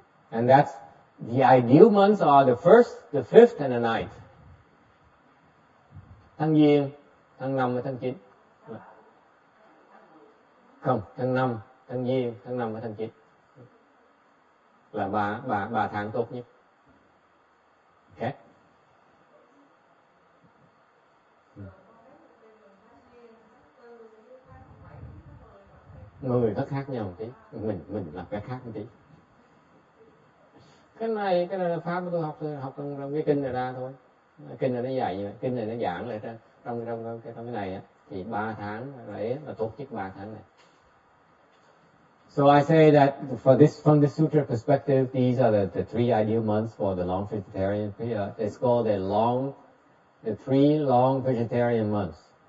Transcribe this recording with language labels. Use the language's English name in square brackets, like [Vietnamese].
[English] And that's the ideal months are the 1st, the 5th, and the 9th. [Vietnamese] Tháng Giêng, tháng 5 và tháng 9. Không, tháng 5, tháng Giêng, tháng 5 và tháng 9. Là ba tháng tốt nhất. Okay? Người nó khác nhau một tí, mình làm cái khác một tí. Cái này là pháp của tôi học trong cái kinh này ra thôi. Kinh này nó dạy như vậy, kinh này nó giảng lại trong cái này á, thì 3 tháng đấy là tốt nhất 3 tháng này. [English] So I say that from this sutra perspective, these are the 3 ideal months for the long vegetarian period. It's called the 3 long vegetarian months.